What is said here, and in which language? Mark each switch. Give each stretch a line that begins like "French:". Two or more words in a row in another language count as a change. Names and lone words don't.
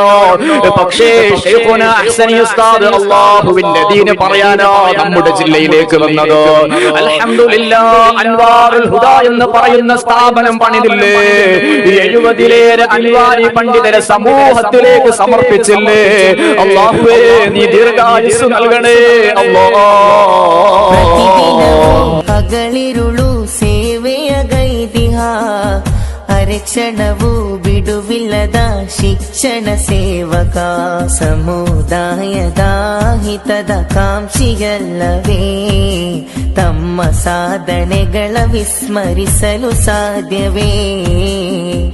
Malayalam: പക്ഷേ ശൈഖുന അഹ്സനി ഉസ്താദ് അല്ലാഹുവിന്റെ ദീൻ പറയാനോ നമ്മുടെ ജില്ലയിലേക്ക് വന്നത്. അൽഹംദുലില്ലാഹ്, അൻവാറുൽ ഹുദ എന്ന് പറയുന്ന സ്ഥാപനം പണിതില്ലേ? 70 അൻവാരി പണ്ഡിതരെ സമൂഹത്തിലേക്ക് സമർപ്പിച്ചില്ലേ? അല്ലാഹുവേ, നീ ദീർഘായുസ്സ് നൽകണേ അല്ലാഹ്.
Kannada: ಹಗಲಿರುಳು ಸೇವೆಯ ಗೈದಿಹ ಅರೆಕ್ಷಣವು ಬಿಡುವಿಲ್ಲದ ಶಿಕ್ಷಣ ಸೇವಕ ಸಮುದಾಯದ ಹಿತದ ಕಾಂಕ್ಷಿಯಲ್ಲವೇ ತಮ್ಮ ಸಾಧನೆಗಳ ವಿಸ್ಮರಿಸಲು ಸಾಧ್ಯವೇ?